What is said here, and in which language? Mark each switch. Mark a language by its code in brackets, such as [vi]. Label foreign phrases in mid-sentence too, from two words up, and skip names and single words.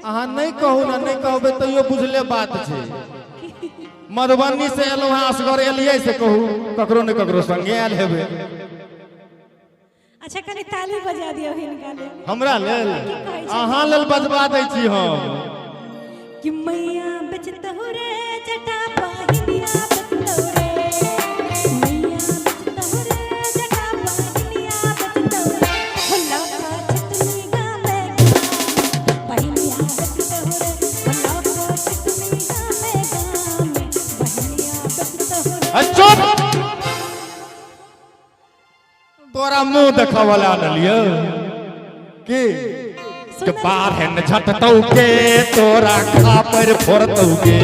[mai] अहाँ नहीं कहू ना नहीं कहबे तैयो बुझले बात छे। मधुबनी से एलौ हाँ असगर एलियै से कहू ककरो ने ककरो संगे आयल हेबे। अच्छा कनी ताली बजा दियो हिनका ले हमरा लेल अहाँ लेल बजबा दै छी हम। कि मैया बचतहु रे जटा पाहिनिया बचतहु रे। मैया बचतहु रे जटा पाहिनिया बचतहु रे। भला का चितनी गावे पाहिनिया बचतहु रे। भला का चितनी गावे पाहिनिया बचतहु रे। चुप तोरा मुंह देखावला डलियो की के बारहन झटतौ के तोरा खापर फोड़तौ के।